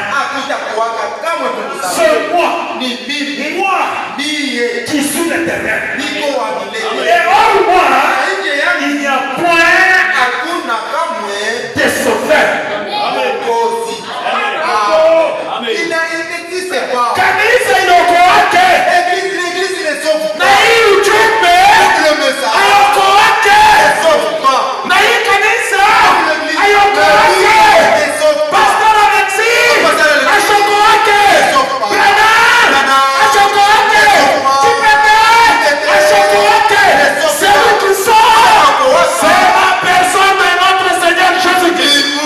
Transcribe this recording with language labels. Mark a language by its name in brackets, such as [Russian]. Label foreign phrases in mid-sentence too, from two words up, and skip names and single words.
[French] C'est moi qui suis l'éternel. Et hors moi, il n'y a point de sauveur. Il n'existe pas. [Swahili] Kanisa inokoake. [French] L'église ne sauve [Swahili] Na [French] pas. [Swahili] hii ujumbe [French] Le message [Swahili] ayokoake. [French] ne sauve pas. [Swahili] Na hii kanisa [French] L'église [Swahili] ayokoake. [French] ne sauve pas. [Swahili] Pasteur Alexis ashokoake. Branham ashokoake. Chipete ashokoake. [French] C'est lui qui sort. C'est la personne de notre Seigneur Jésus-Christ.